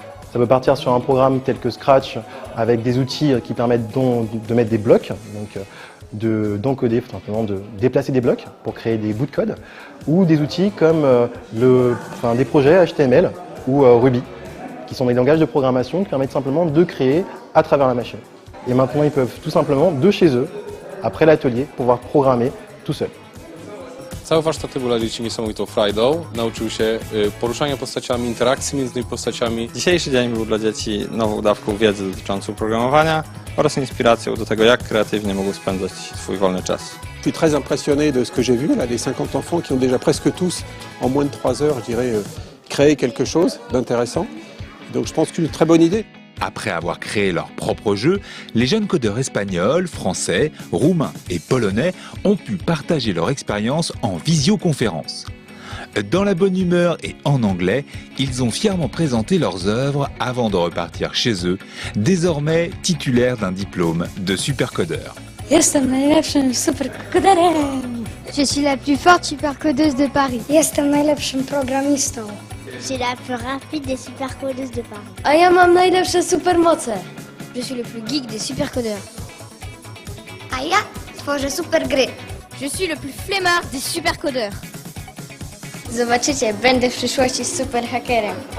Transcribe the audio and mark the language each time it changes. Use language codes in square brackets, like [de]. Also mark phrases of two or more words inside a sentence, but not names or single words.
[fr] Ça peut partir sur un programme tel que Scratch avec des outils qui permettent de mettre des blocs, donc d'encoder, tout simplement de déplacer des blocs pour créer des bouts de code, ou des outils comme des projets HTML ou Ruby, qui sont des langages de programmation qui permettent simplement de créer à travers la machine. Et maintenant, ils peuvent tout simplement, de chez eux, après l'atelier, pouvoir programmer tout seul. [pl] Całe warsztaty były dla dzieci niesamowitą frajdą. Nauczyły się poruszania postaciami, interakcji między tymi postaciami. Dzisiejszy dzień był dla dzieci nową dawką wiedzy dotyczącą programowania oraz inspiracją do tego, jak kreatywnie mogą spędzać swój wolny czas. [fr] Je suis très impressionné de ce que j'ai vu, là, les 50 enfants qui ont déjà presque tous, en moins de 3 heures, je dirais, créé quelque chose d'intéressant. Donc je pense qu'une très bonne idée. Après avoir créé leur propre jeu, les jeunes codeurs espagnols, français, roumains et polonais ont pu partager leur expérience en visioconférence. Dans la bonne humeur et en anglais, ils ont fièrement présenté leurs œuvres avant de repartir chez eux, désormais titulaires d'un diplôme de supercodeur. [pl] Jestem najlepszym superkoderem. [fr] Je suis la plus forte supercodeuse de Paris. [pl] Jestem najlepszym programistą. [fr] Je suis la plus rapide des supercodeuses de Paris. [pl] A ja mam najlepsze supermoce. [fr] Je suis le plus geek des supercodeurs. [pl] A ja tworzę super gry. [fr] Je suis le plus flemmard des supercodeurs. [pl] Zobaczycie, będę w przyszłości superhakerem.